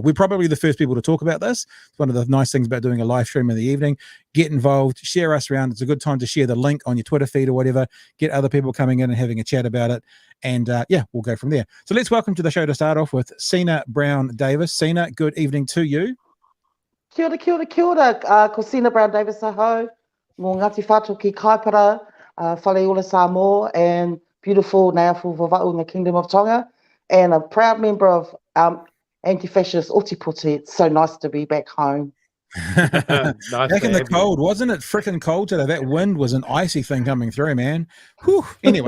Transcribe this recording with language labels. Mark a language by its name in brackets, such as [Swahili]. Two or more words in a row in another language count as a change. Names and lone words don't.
[English] We're probably the first people to talk about this. It's one of the nice things about doing a live stream in the evening. Get involved, share us around. It's a good time to share the link on your Twitter feed or whatever, get other people coming in and having a chat about it, and yeah, we'll go from there. So let's welcome to the show to start off with Sina Brown Davis. Sina, good evening to you. [Māori] Kia ora, kia ora, kia ora. Ko Sina Brown Davis aho, ngō Ngāti Whātua ki Kaipara, Whaleola Samoa, [English] and beautiful Ngāwhau Vava'u in the Kingdom of Tonga, and a proud member of anti-fascist Oti-Puti. It's so nice to be back home. Nice back in the cold, wasn't it? Freaking cold today. That wind was an icy thing coming through, man. Whew. Anyway.